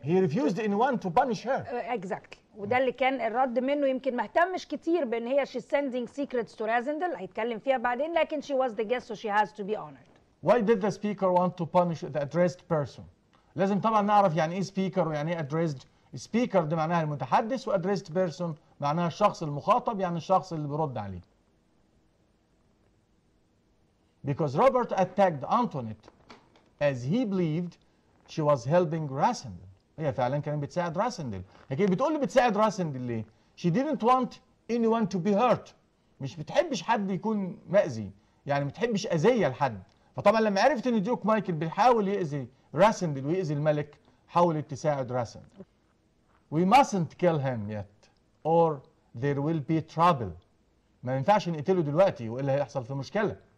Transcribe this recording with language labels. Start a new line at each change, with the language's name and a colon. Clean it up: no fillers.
English: he refused anyone to punish her. Exactly.
Arabic: وده اللي كان الرد منه، يمكن ما اهتمش كتير بان هي
English: she's sending secrets to Rasindel،
Arabic: هيتكلم فيها بعدين، لكن
English: she was the guest so she has to be honored. Why did the speaker want to punish the addressed person؟
Arabic: لازم طبعا نعرف يعني ايه speaker ويعني ايه addressed. speaker ده معناها المتحدث و addressed person معناها الشخص المخاطب، يعني الشخص اللي بيرد عليه.
English: Because Robert attacked Antoinette as he believed she was helping Rasindel.
Arabic: هي فعلا كانت بتساعد راسندل. لكن بتقول لي بتساعد راسندل ليه؟
English: She didn't want anyone to be hurt.
Arabic: مش بتحبش حد يكون مأذي، يعني ما بتحبش أذية لحد. فطبعا لما عرفت ان ديوك مايكل بيحاول يأذي راسندل ويأذي الملك، حاولت تساعد راسندل.
English: We mustn't kill him yet or there will be trouble.
Arabic: ما ينفعش نقتله دلوقتي وإلا هيحصل في مشكلة.